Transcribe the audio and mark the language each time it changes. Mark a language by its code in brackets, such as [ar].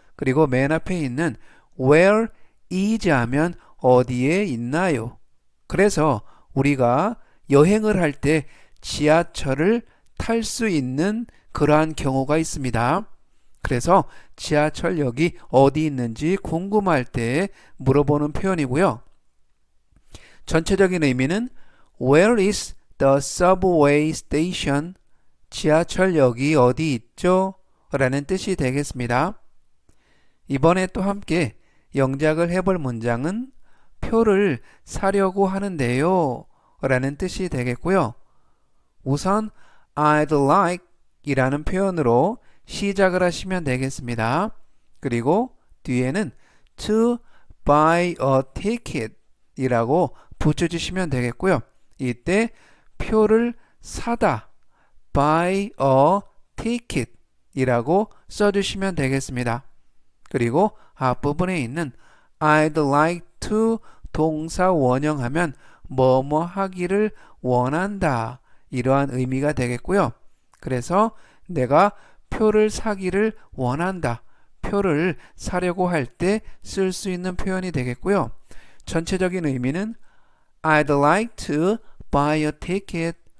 [ko] 그리고 맨 앞에 있는 [en] where is [ko] 하면 어디에 있나요? 그래서 우리가 여행을 할 때 지하철을 탈 수 있는 그러한 경우가 있습니다. 그래서 지하철역이 어디 있는지 궁금할 때 물어보는 표현이고요. 전체적인 의미는 [en] Where is the subway station? [ko] 지하철역이 어디 있죠? 라는 뜻이 되겠습니다. 이번에 또 함께 영작을 해볼 문장은 표를 사려고 하는데요 라는 뜻이 되겠고요. 우선 [en] I'd like [ko] 이라는 표현으로 시작을 하시면 되겠습니다. 그리고 뒤에는 [en] to buy a ticket [ko] 이라고 붙여주시면 되겠고요. 이때 표를 사다 [en] buy a ticket [ko] 이라고 써주시면 되겠습니다. 그리고 앞부분에 있는 [en] I'd like to [ko] 동사 원형하면 뭐뭐 하기를 원한다 이러한 의미가 되겠고요. 그래서 내가 표를 사기를 원한다. 표를 사려고 할 때 쓸 수 있는 표현이 되겠고요. 전체적인 의미는 [en] I'd like to buy a ticket.